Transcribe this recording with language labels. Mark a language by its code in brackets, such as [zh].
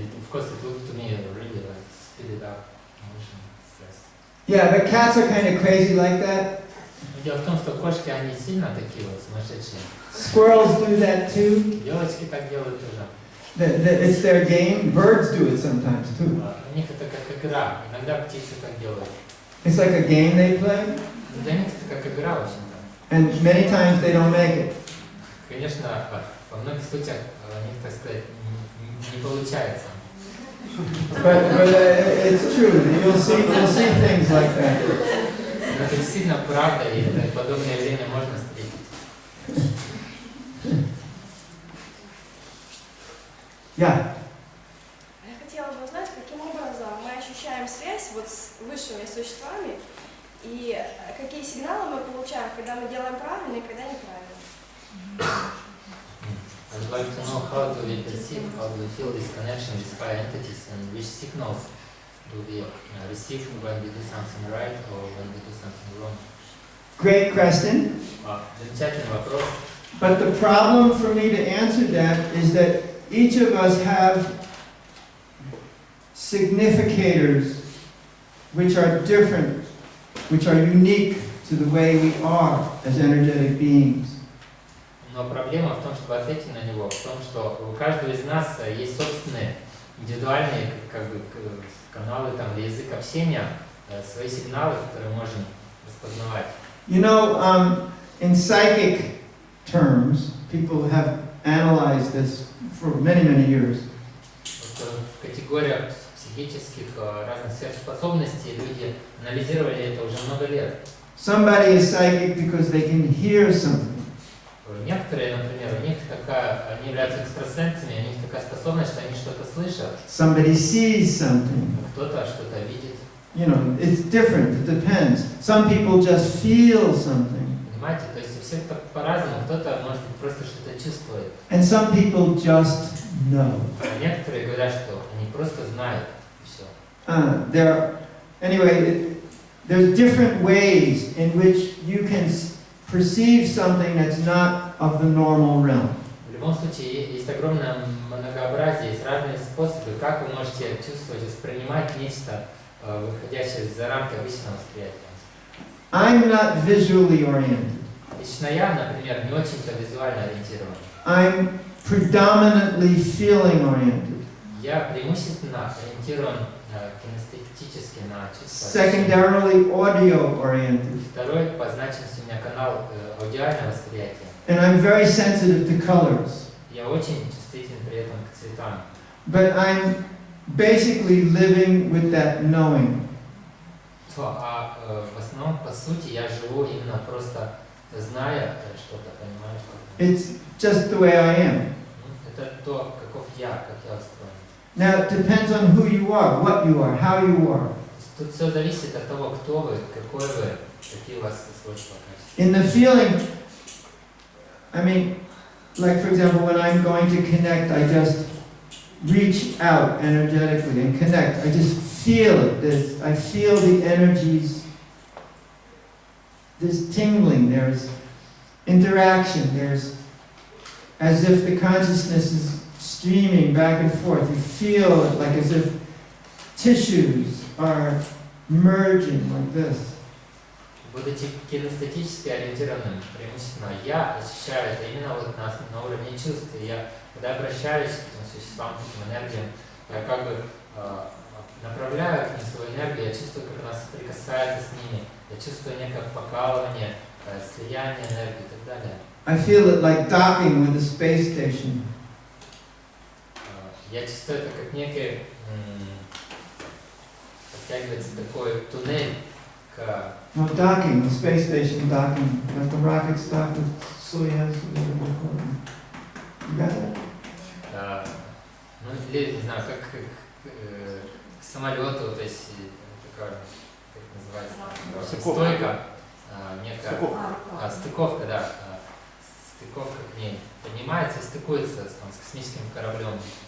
[en] course, it looked to me really like speeded up motion stress. Yeah, but cats are kind of crazy like that. [ru] Но дело в том, что кошки, они сильно такие вот сумасшедшие. [en] Squirrels do that too. [ru] Девочки так делают тоже. [en] It's their game. Birds do it sometimes too. [ru] У них это как игра. Иногда птицы так делают. [en] It's like a game they play, [ru] Для них это как игра, в общем-то. [en] and many times they don't make it. [ru] Конечно, во многих случаях у них, так сказать, не получается. [en] But it's true. You'll see things like that. [ru] Но это действительно правда, и это подобное время можно встретить. [en] Yeah. [ru] Я хотела бы узнать, каким образом мы ощущаем связь вот с высшими существами и какие сигналы мы получаем, когда мы делаем правильно и когда неправильно. [en] I would like to know how do we perceive, how do we feel this connection with higher entities, and which signals do we receive when we do something right or when we do something wrong. Great question. [ru] Замечательный вопрос. [en] But the problem for me to answer that is that each of us have significators which are different, which are unique to the way we are as energetic beings. [ru] Но проблема в том, чтобы ответить на него, в том, что у каждого из нас есть собственные индивидуальные как бы, каналы там, или язык общения, свои сигналы, которые можем распознавать. [en] You know, in psychic terms, people have analyzed this for many, many years. [ru] Вот, в категориях психических разных сверхспособностей люди анализировали это уже много лет. [en] Somebody is psychic because they can hear something. [ru] Некоторые, например, у них такая, они являются экстрасенсами, у них такая способность, что они что-то слышат. [en] Somebody sees something. [ru] Кто-то что-то видит. [en] You know, it's different, it depends. Some people just feel something. [ru] Понимаете, то есть у всех так по-разному, кто-то может быть просто что-то чувствует. [en] And some people just know. [ru] А некоторые говорят, что они просто знают, и все. [en] There's different ways in which you can perceive something that's not of the normal realm. [ru] В любом случае, есть огромное многообразие, есть разные способы, как вы можете чувствовать, воспринимать нечто, выходящее за рамки обычного восприятия. [en] I'm not visually oriented. [ru] Лично я, например, не очень-то визуально ориентирован. [en] I'm predominantly feeling oriented. [ru] Я преимущественно ориентирован кинестетически на чувства. [en] Secondarily audio oriented. [ru] Второй по значимости у меня канал аудиального восприятия. [en] And I'm very sensitive to colors. [ru] Я очень чувствителен при этом к цветам. [en] But I'm basically living with that knowing. [ru] В основном, по сути, я живу именно просто зная что-то, понимаешь? [en] It's just the way I am. [ru] Это то, каков я, как я устроен. [en] Now it depends on who you are, what you are, how you are. [ru] Тут все зависит от того, кто вы, какой вы, какие у вас свойства, качества. [en] In the feeling, I mean, like for example, when I'm going to connect, I just reach out energetically and connect. I just feel it. I feel the energies. There's tingling, there's interaction, there's as if the consciousness is streaming back and forth. You feel it like as if tissues are merging like this. [ru] Будучи кинестетически ориентированным, преимущественно я ощущаю это именно вот на уровне чувств. Я, когда обращаюсь к этим существам, к этим энергиям, я как бы направляю к ним свою энергию, я чувствую, как она соприкасается с ними, я чувствую некое покалывание, слияние энергии и так далее. [en] I feel it like docking with a space station. [ru] Я чувствую это как некий, подтягивается такой туннель к... [en] No, docking, the space station docking, like the rockets dock with Soyuz, whatever they call them. You got that? [ru] Ну, или, не знаю, как к самолету, то есть такая, как называется, стойка, некая стыковка, да, стыковка к ней поднимается и стыкуется там, с космическим кораблем.